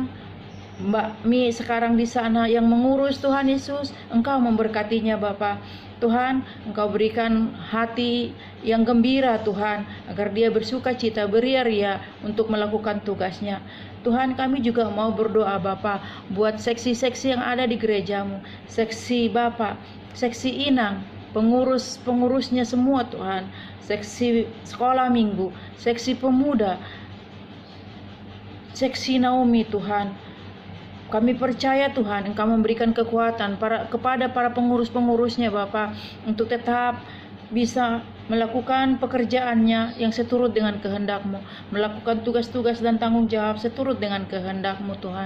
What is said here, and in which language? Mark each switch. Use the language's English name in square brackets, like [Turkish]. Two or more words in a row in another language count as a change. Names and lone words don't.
[Indonesian] Mbak Mi sekarang di sana yang mengurus Tuhan Yesus, Engkau memberkatinya Bapa. Tuhan, Engkau berikan hati yang gembira Tuhan, agar dia bersuka cita, beria-ria untuk melakukan tugasnya. Tuhan, kami juga mau berdoa Bapa buat seksi-seksi yang ada di gerejamu, seksi Bapa, seksi Inang, pengurusnya semua Tuhan, seksi sekolah minggu, seksi pemuda, seksi Naomi Tuhan. Kami percaya Tuhan, Engkau memberikan kekuatan kepada para pengurus-pengurusnya Bapa, untuk tetap bisa melakukan pekerjaannya yang seturut dengan kehendak-Mu, melakukan tugas-tugas dan tanggung jawab seturut dengan kehendak-Mu Tuhan.